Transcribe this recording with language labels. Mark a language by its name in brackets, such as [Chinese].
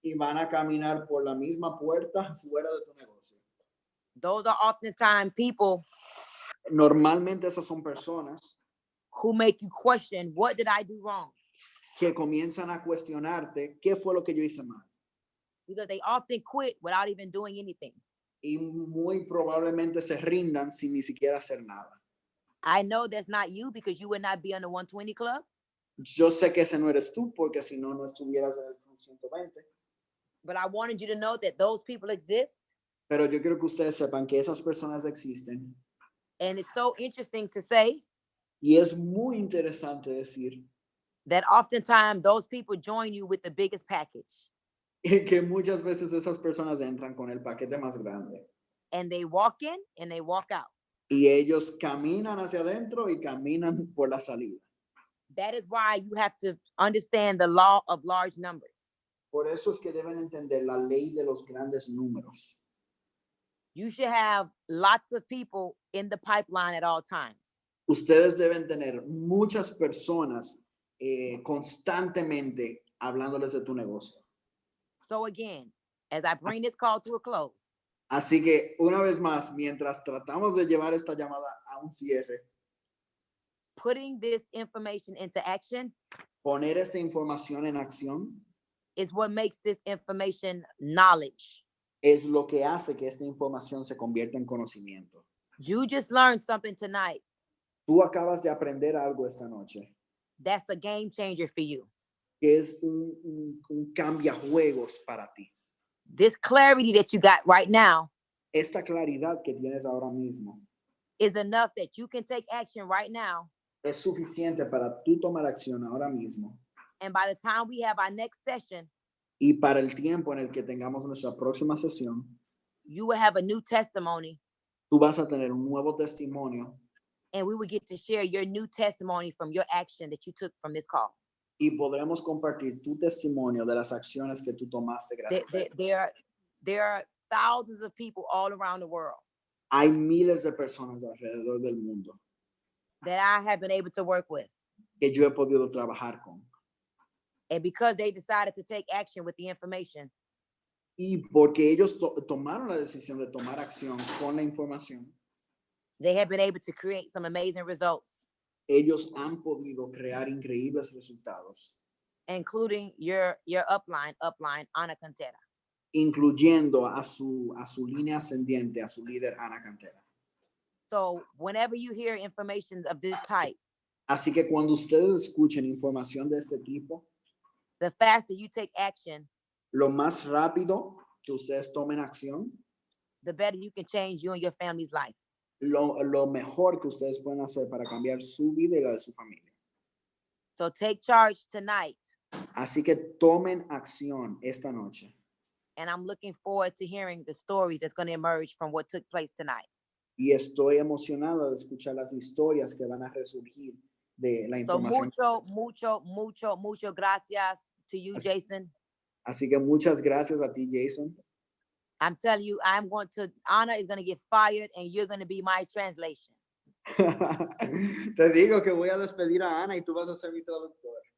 [Spanish] y van a caminar por la misma puerta fuera de tu negocio. [English] Those are oftentimes people [Spanish] Normalmente esas son personas [English] who make you question, what did I do wrong? [Spanish] que comienzan a cuestionarte qué fue lo que yo hice mal. [English] Because they often quit without even doing anything. [Spanish] Y muy probablemente se rindan sin ni siquiera hacer nada. [English] I know that's not you because you would not be on the 120 club. [Spanish] Yo sé que ese no eres tú porque si no, no estuvieras en el Club 120. [English] But I wanted you to know that those people exist. [Spanish] Pero yo quiero que ustedes sepan que esas personas existen. [English] And it's so interesting to say [Spanish] Y es muy interesante decir [English] that oftentimes those people join you with the biggest package. [Spanish] que muchas veces esas personas entran con el paquete más grande. [English] And they walk in and they walk out. [Spanish] Y ellos caminan hacia adentro y caminan por la salida. [English] That is why you have to understand the law of large numbers. [Spanish] Por eso es que deben entender la ley de los grandes números. [English] You should have lots of people in the pipeline at all times. [Spanish] Ustedes deben tener muchas personas constantemente hablándoles de tu negocio. [English] So again, as I bring this call to a close, [Spanish] Así que una vez más, mientras tratamos de llevar esta llamada a un cierre, [English] putting this information into action [Spanish] poner esta información en acción [English] is what makes this information knowledge. [Spanish] es lo que hace que esta información se convierta en conocimiento. [English] You just learned something tonight. [Spanish] Tú acabas de aprender algo esta noche, [English] That's a game changer for you. [Spanish] que es un cambiajuegos para ti. [English] This clarity that you got right now [Spanish] Esta claridad que tienes ahora mismo [English] is enough that you can take action right now. [Spanish] es suficiente para tú tomar acción ahora mismo. [English] And by the time we have our next session, [Spanish] Y para el tiempo en el que tengamos nuestra próxima sesión, [English] you will have a new testimony [Spanish] tú vas a tener un nuevo testimonio [English] and we will get to share your new testimony from your action that you took from this call. [Spanish] y podremos compartir tu testimonio de las acciones que tú tomaste gracias a esto. [English] There are thousands of people all around the world [Spanish] Hay miles de personas alrededor del mundo [English] that I have been able to work with. [Spanish] que yo he podido trabajar con. [English] And because they decided to take action with the information, [Spanish] Y porque ellos tomaron la decisión de tomar acción con la información, [English] they have been able to create some amazing results, [Spanish] ellos han podido crear increíbles resultados, [English] including your upline, Ana Cantera. [Spanish] incluyendo a su línea ascendiente, a su líder Ana Cantera. [English] So whenever you hear information of this type, [Spanish] Así que cuando ustedes escuchen información de este tipo, [English] the faster you take action, [Spanish] lo más rápido que ustedes tomen acción, [English] the better you can change you and your family's life. [Spanish] lo mejor que ustedes pueden hacer para cambiar su vida y la de su familia. [English] So take charge tonight. [Spanish] Así que tomen acción esta noche. [English] And I'm looking forward to hearing the stories that's going to emerge from what took place tonight. [Spanish] Y estoy emocionado de escuchar las historias que van a resurgir de la [English] So [Spanish] información. mucho gracias [English] to you, Jason. [Spanish] Así que muchas gracias a ti, Jason. [English] I'm telling you, Anna is going to get fired and you're going to be my translation. [Spanish] Te digo que voy a despedir a Ana y tú vas a ser mi traductor.